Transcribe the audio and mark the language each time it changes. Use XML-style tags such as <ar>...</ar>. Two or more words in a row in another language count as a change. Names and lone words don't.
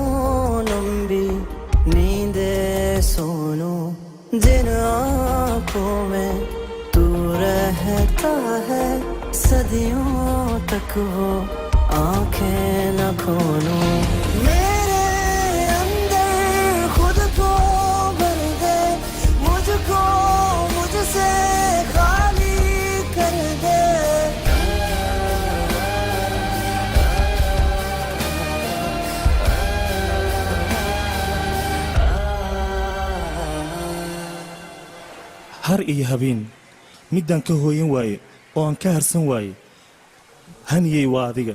<hi>लंबी नींदे सोनू जिन आँखों में तू रहता है सदियों तक वो आँखें न खोलूं मेरे अंदर खुद को भर दे मुझको मुझसे खाली कर दे</hi> <so>har iyo habeen midaan ka hooyan waaye oo aan ka harsan waaye haniyey waa adiga</so>